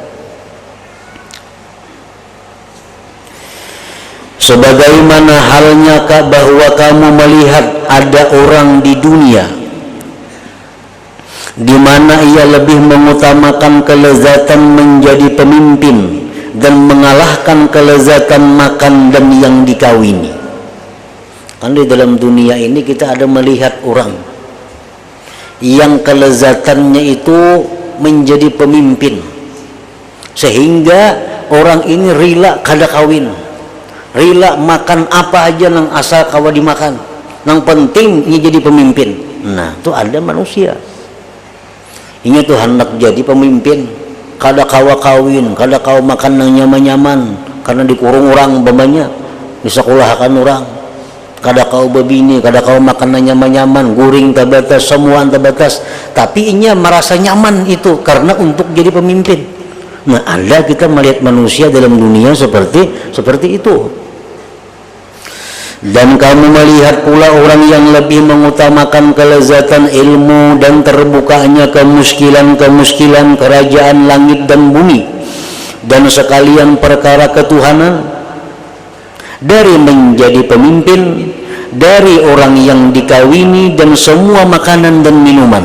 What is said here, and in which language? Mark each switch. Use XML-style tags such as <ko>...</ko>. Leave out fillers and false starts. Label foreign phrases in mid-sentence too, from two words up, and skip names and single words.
<id>Sebagaimana halnya bahwa kamu melihat ada orang di dunia di mana ia lebih mengutamakan kelezatan menjadi pemimpin dan mengalahkan kelezatan makan dan yang dikawini. Kan di dalam dunia ini kita ada melihat orang yang kelezatannya itu menjadi pemimpin, sehingga orang ini rela kada kawin, rela makan apa aja</id> <bjn>nang asal kawa dimakan,</bjn> <id>nang penting ini jadi pemimpin. Nah, itu ada manusia ini tuh hendak jadi pemimpin,</id> <bjn>kada kawa kawin, kada kawa makan nang nyaman-nyaman</bjn> <id>karena dikurung orang umpamanya, disekolahkan orang,</id> <bjn>kada kau bebini, kada kau makan nyaman-nyaman,</bjn> <id>guring terbatas, semua terbatas, tapi inya merasa nyaman itu karena untuk jadi pemimpin. Nah, ada kita melihat manusia dalam dunia seperti itu. Dan kamu melihat pula orang yang lebih mengutamakan kelezatan ilmu dan terbukanya kemuskilan kerajaan langit dan bumi dan sekalian perkara ketuhanan, dari menjadi pemimpin, dari orang yang dikawini dan semua makanan dan minuman.</id>